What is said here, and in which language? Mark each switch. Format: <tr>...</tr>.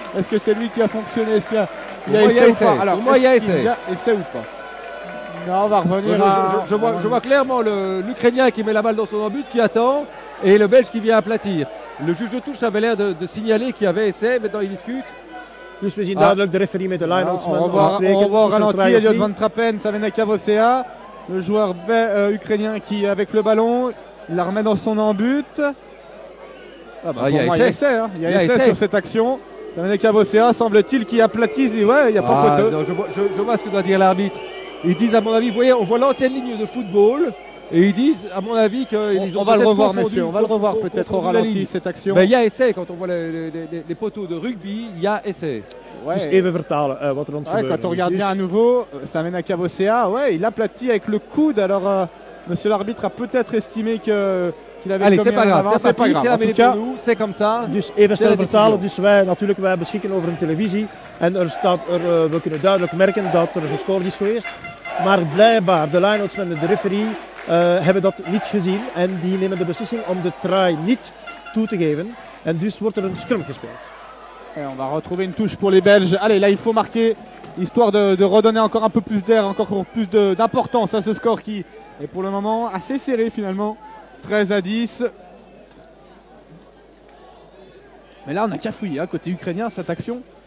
<fr>Est-ce que c'est lui qui a fonctionné? Est-ce qu'il y a essai ou pas? Alors, pour moi, il y a essai. Essai ou pas? Non, on va revenir je vois clairement l'Ukrainien qui met la balle dans son but, qui attend, et le Belge qui vient aplatir. Le juge de touche avait l'air de signaler qu'il y avait essai, maintenant il discute.</fr> <nl>Dus we zien duidelijk de referee met de line-outsman.</nl> <fr>On voit au ralenti Elliot Van Trappen, ça vient à Cavosea, le joueur ukrainien qui avec le ballon, il la remet dans son embut. Il y a essai, hein. Il y a essai sur cette action. Ça vient à Cavosea, semble-t-il, qui aplatisse. Ouais, il n'y a pas photo. Non, je vois ce que doit dire l'arbitre. Ils disent, à mon avis, vous voyez, on voit l'ancienne ligne de football. Et ils disent, à mon avis, qu'ils ont. On va le revoir, messieurs. On va le revoir peut-être au ralenti, cette action. Mais il y a essai. Quand on voit les poteaux de rugby, il y a essai. Ouais.</fr> <nl>Dus even vertalen wat er aan het gebeuren</nl> <fr>quand on regarde bien à nouveau, ça mène à Cavosea. Ouais, il aplatit avec le coude. Alors, monsieur l'arbitre a peut-être estimé qu'il avait. Allez, c'est pas grave. C'est pas grave. En tout cas, c'est comme ça.</fr> <nl>Dus even snel vertalen. Dus wij beschikken over een televisie. En we kunnen duidelijk merken dat er gescoord is geweest. Maar blijkbaar, de line-outsman en de referee hebben dat niet gezien. En die nemen de beslissing om de try niet toe te geven. En dus wordt er een scrum gespeeld.</nl> <fr>Et on va retrouver une touche pour les Belges. Allez, là il faut marquer, histoire de redonner encore un peu plus d'air, encore plus d'importance à ce score qui est pour le moment assez serré finalement. 13-10. Mais là on a cafouillé, hein, côté ukrainien, cette action.</fr>